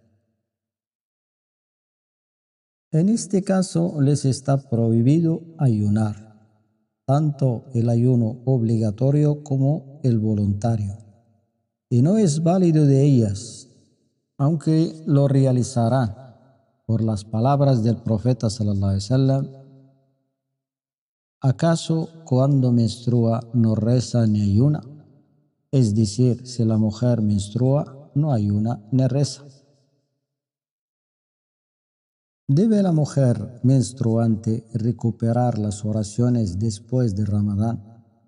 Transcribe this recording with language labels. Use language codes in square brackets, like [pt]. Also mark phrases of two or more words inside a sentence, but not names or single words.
[es] En este caso les está prohibido ayunar, tanto el ayuno obligatorio como el voluntario, y no es válido de ellas, aunque lo realizarán por las palabras del profeta [ar] صلى الله عليه وسلم: [es] ¿acaso cuando menstrua no reza ni ayuna? Es decir, si la mujer menstrua, no ayuna ni reza. ¿Debe la mujer menstruante recuperar las oraciones después de Ramadán?